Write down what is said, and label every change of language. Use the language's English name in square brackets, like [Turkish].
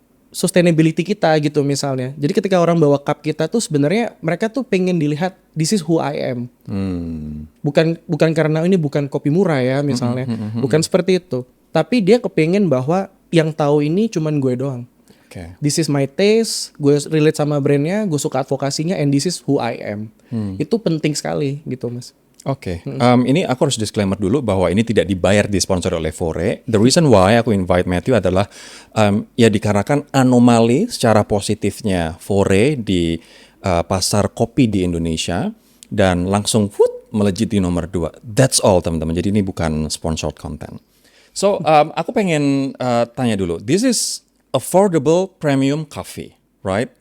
[Indonesian] sustainability kita gitu misalnya. Jadi ketika orang bawa cup kita tuh sebenarnya mereka tuh pengen dilihat [English] this is who I am. [Indonesian] Bukan karena ini bukan kopi murah ya misalnya. Bukan seperti itu. Tapi dia kepengen bahwa yang tahu ini cuman gue doang. Oke. [English] This is my taste, [Indonesian] gue relate sama brandnya, gue suka advokasinya, [English] and this is who I am. [Indonesian] Itu penting sekali gitu mas. Oke, ini aku harus disclaimer dulu bahwa ini tidak dibayar disponsori oleh Fore. [English] The reason why [Indonesian] aku invite Matthew adalah ya dikarenakan anomali secara positifnya Fore di pasar kopi di Indonesia dan langsung melejit di nomor 2. [English] That's all [Indonesian] teman-teman. Jadi ini bukan sponsored content. So aku pengen tanya dulu. [English] This is affordable premium coffee, right?